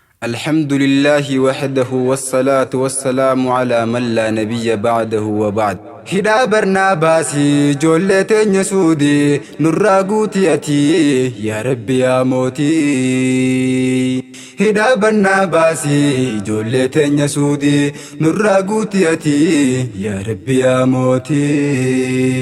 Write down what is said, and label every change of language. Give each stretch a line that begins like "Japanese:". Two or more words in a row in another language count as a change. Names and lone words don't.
Arabic: الحمد لله وحده والصلاة والسلام على من لا نبي بعده وبعد.
Oromo: Hidhaa Barnaabaasii ijoollee teenya Suudii nurraa guuti ati, yaa Rabbi yaa Mootii. Hidhaa Barnaabaasii ijoollee teenya Suudii nurraa guuti ati, yaa Rabbi yaa Mootii.